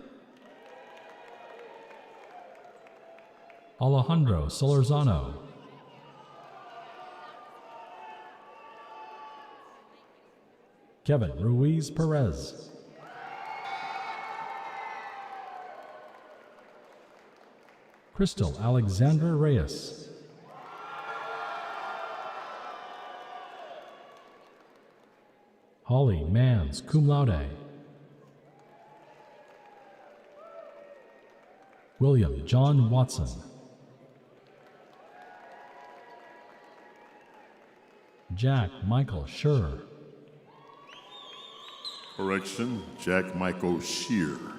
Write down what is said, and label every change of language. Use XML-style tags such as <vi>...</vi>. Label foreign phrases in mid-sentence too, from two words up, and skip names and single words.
<en>Alejandro Solorzano, Kevin Ruiz Perez, Crystal Alexandra Reyes, Holly Mans,</en> <la>cum laude,</la> <en>William John Watson, Jack Michael Schur, Correction, Jack Michael Shear.</en>